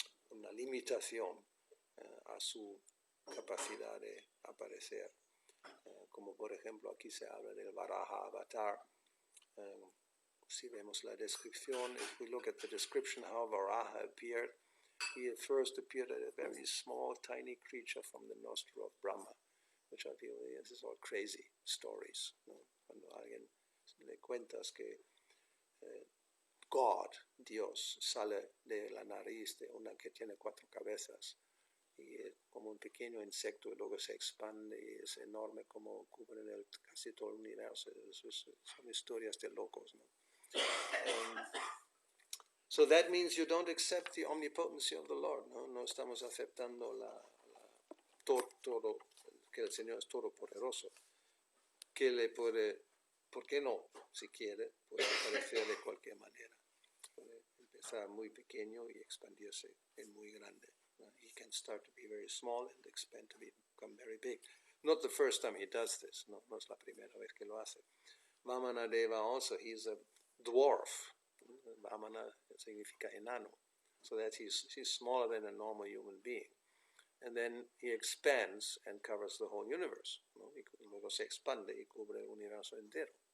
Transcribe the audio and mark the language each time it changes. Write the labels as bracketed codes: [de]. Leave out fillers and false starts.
[es] Una limitación a su capacidad de aparecer. Como por ejemplo aquí se habla del Varaha Avatar. Si vemos la descripción, [en] if we look at the description how Varaha appeared, he at first appeared as a very small, tiny creature from the nostril of Brahma, which I feel, this is all crazy stories. [es] ¿No? Cuando a alguien le cuentas que God, Dios, sale de la nariz de una que tiene 4 cabezas y como un pequeño insecto y luego se expande y es enorme como cubre casi todo el universo. Son historias de locos, ¿no? [en] So that means you don't accept the omnipotency of the Lord, [es] ¿no? No estamos aceptando todo, que el Señor es todopoderoso, que le puede, ¿por qué no? Si quiere, puede aparecer de cualquier manera. Puede empezar muy pequeño y expandirse en muy grande. [en] He can start to be very small and expand to become very big. Not the first time he does this. [es] No es la primera vez que lo hace. [en] Vamana Deva also, he's a dwarf. [es] Vamana significa enano. [en] So that he's smaller than a normal human being. And then he expands and covers the whole universe. [es] ¿No? Y luego se expande y cubre el universo entero.